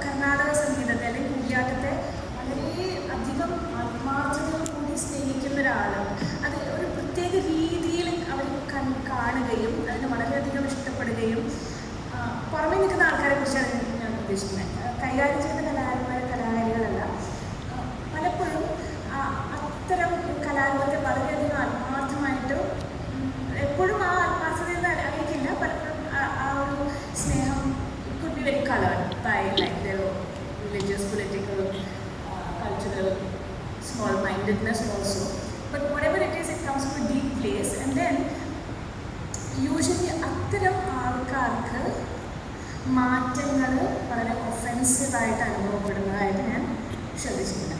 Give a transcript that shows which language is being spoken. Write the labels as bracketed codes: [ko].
[ml] കർണാടക സംഗീതത്തെ അല്ലെങ്കിൽ കൂടിയാട്ടത്തെ വളരെ അധികം ആത്മാർത്ഥതയോടുകൂടി സ്നേഹിക്കുന്ന ഒരാൾ അത് ഒരു പ്രത്യേക രീതിയിൽ അവർ കാണുകയും അതിന് വളരെയധികം ഇഷ്ടപ്പെടുകയും പുറമേ നിൽക്കുന്ന ആൾക്കാരെ കുറിച്ചാണ് ഞാൻ ഉദ്ദേശിക്കുന്നത്. കൈകാര്യം ചെയ്യുന്ന കലാകാരികളല്ല. പലപ്പോഴും അത്തരം കലാരൂപത്തെ വളരെയധികം ആത്മാർത്ഥമായിട്ട് എപ്പോഴും ആ ആത്മാർത്ഥതയിൽ അറിയിക്കില്ല. പലപ്പോഴും ആ ഒരു സ്നേഹം [en] could be very colored by like their religious, political, cultural small-mindedness also. But whatever it is, it comes from a deep place. And then usually [ml] അത്തരം ആൾക്കാർക്ക് മാറ്റങ്ങൾ വളരെ ഒഫെൻസീവായിട്ട് അനുഭവപ്പെടുന്നതായിട്ട് ഞാൻ ശ്രദ്ധിച്ചിട്ടുണ്ട്.